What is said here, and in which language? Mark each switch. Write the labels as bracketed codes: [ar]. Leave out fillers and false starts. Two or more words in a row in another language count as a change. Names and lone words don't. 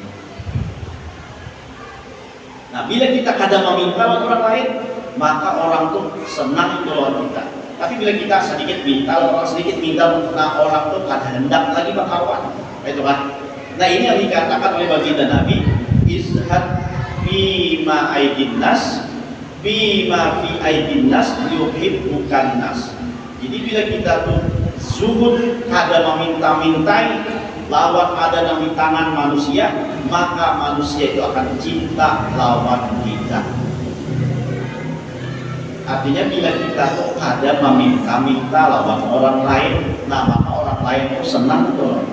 [bjn] Nah, bila kita kada meminta lawan orang lain, maka orang tuh senang lawan kita. Tapi bila kita sedikit minta, orang sedikit minta, nah orang tuh kada hendak lagi berkawan. Itu kan? Nah, ini yang dikatakan oleh baginda Nabi, [ar] ازهد بما أيدي الناس بما في أيدي الناس يحبك الناس. [bjn] Jadi bila kita tuh zuhud kada meminta-mintai lawan ada di tangan manusia, maka manusia itu akan cinta lawan kita. Artinya bila kita tuh kada meminta-minta lawan orang lain, nah maka orang lain itu senang tuh orang kita.